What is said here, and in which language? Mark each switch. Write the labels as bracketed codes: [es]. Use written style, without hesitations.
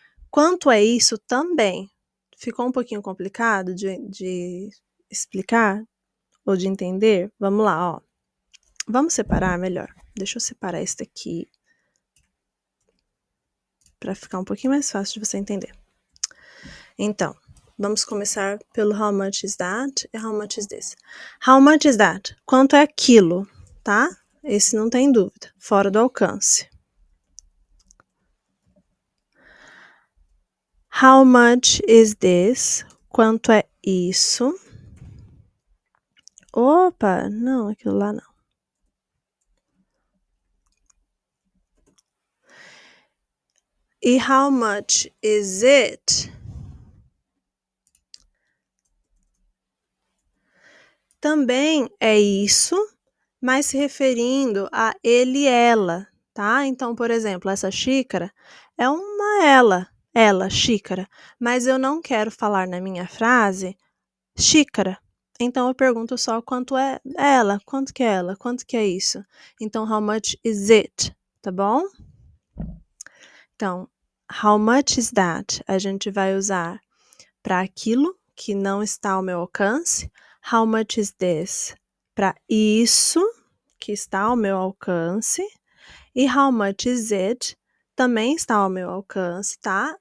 [pt] Quanto é isso também? Ficou um pouquinho complicado de explicar ou de entender? Vamos lá, ó. Vamos separar melhor. Deixa eu separar esse daqui para ficar um pouquinho mais fácil de você entender. Então, vamos começar pelo [en] how much is that [pt] e [en] how much is this. How much is that? [pt] Quanto é aquilo, tá? Esse não tem dúvida, fora do alcance. [en] How much is this? [pt] Quanto é isso? Opa, não, aquilo lá não. [en] E how much is it? [pt] Também é isso, mas se referindo a ele e ela, tá? Então, por exemplo, essa xícara é uma ela, xícara, mas eu não quero falar na minha frase xícara. Então, eu pergunto só quanto é ela, quanto que é ela, quanto que é isso. [en] Então, how much is it, [pt] tá bom? [en] Então, how much is that? [pt] A gente vai usar para aquilo que não está ao meu alcance. [en] How much is this? [pt] Para isso que está ao meu alcance. E [en] how much is it? [pt] Também está ao meu alcance, tá?